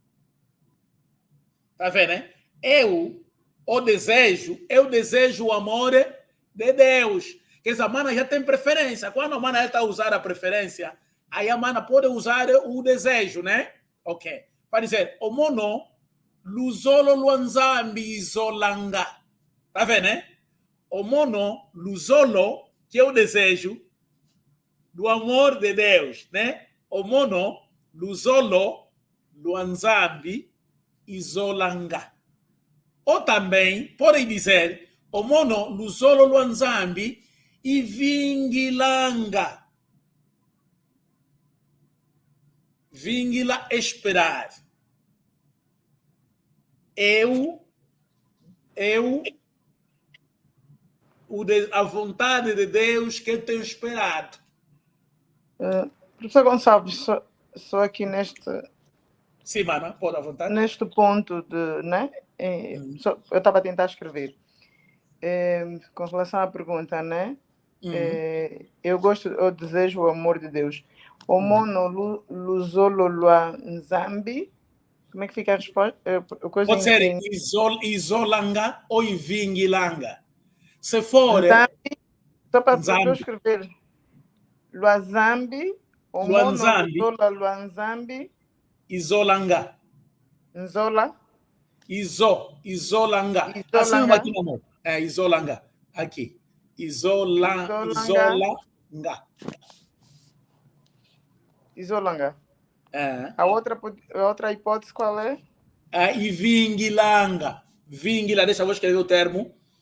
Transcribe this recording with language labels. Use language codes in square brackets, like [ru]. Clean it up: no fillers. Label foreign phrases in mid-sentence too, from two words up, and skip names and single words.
[pt] Tá vendo, né? Eu desejo o amor de Deus. Quer dizer, a mana já tem preferência. Quando a mana está a usar a preferência, aí a mana pode usar o desejo, né? Ok. Para dizer, [kg] o mono, luzolo luanzambi zolanga. [pt] Tá vendo, né? [kg] O mono, luzolo, [pt] que é o desejo do amor de Deus, né? [kg] O mono, luzolo, luanzambi izolanga. [pt] Ou também podem dizer [kg] o mono luzolo luanzambi e vingilanga. [pt] Vingila esperar. A vontade de Deus que eu tenho esperado. Professor Gonçalves, só aqui neste Sim, mana, pode à vontade. neste ponto de, né? Eu estava a tentar escrever. Com relação à pergunta, né? Eu desejo o amor de Deus. [kg] Omono luzolo lua nzambi. [pt] Como é que fica a resposta? Pode ser isolanga ou ivingilanga. Se for Nzambi, só para eu Nzambi, escrever. [kg] Luazambi, Omono Luanzambi, luzola luanzambi, isolanga. nzola, Isolanga. [pt] Assim mesmo izolanga, aqui, meu amor. É, isolanga. Aqui. Isolanga. izolanga. É. A outra hipótese qual é? Ivingilanga. Vingila, deixa eu escrever o termo.